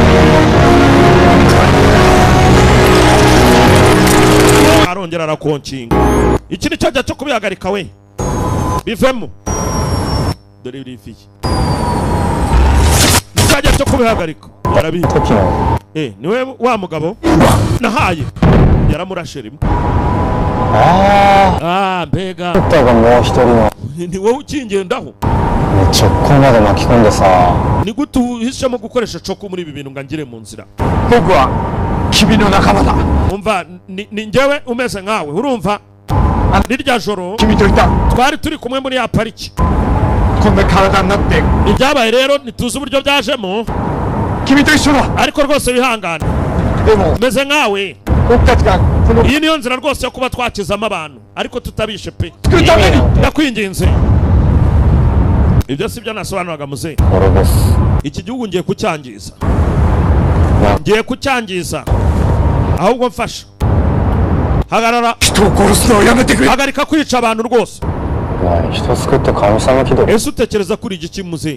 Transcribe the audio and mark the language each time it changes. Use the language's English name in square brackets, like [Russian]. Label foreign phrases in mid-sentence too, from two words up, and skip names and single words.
[Kinyarwanda] arongera arakonkinga iki ni cyo cyo kubihagarika we bivemo dore birifiye cyajya cyo kubihagarika arabizi niwe wa mugabo nahaye yaramurashe rimwe mbega ni wowe ukingendaho [Japanese] Choko まで巻き込んでさ [Kinyarwanda] ni gute uhisemo gukoresha Choko muri ibi bintu ngangire mu nzira [Japanese] 僕は君の仲間だ [Kinyarwanda] umva ni njyewe umeze nkawe urumva nirya joro [Japanese] 君といた [Kinyarwanda] twari turi kumwe muri ya pariki [Japanese] こんな体になって [Kinyarwanda] ibyabaye rero ntituzi uburyo byajemo [Japanese] 君と一緒だ [Kinyarwanda] ariko rwose wihangane [Japanese] でも [Kinyarwanda] meze nkawe [Japanese] 僕たちがこの [Kinyarwanda] iyi niyo nzira rwose yo kuba twakizamo abantu ariko tutabishe pe [Japanese] 作るために [Kinyarwanda] ndakwinginze ibyo si byo nasobanuraga muze iki gihugu ngiye kucyangiza ahubwo mfasha hagarara hagarika kwica abantu rwose ese utekereza kuri igiki muze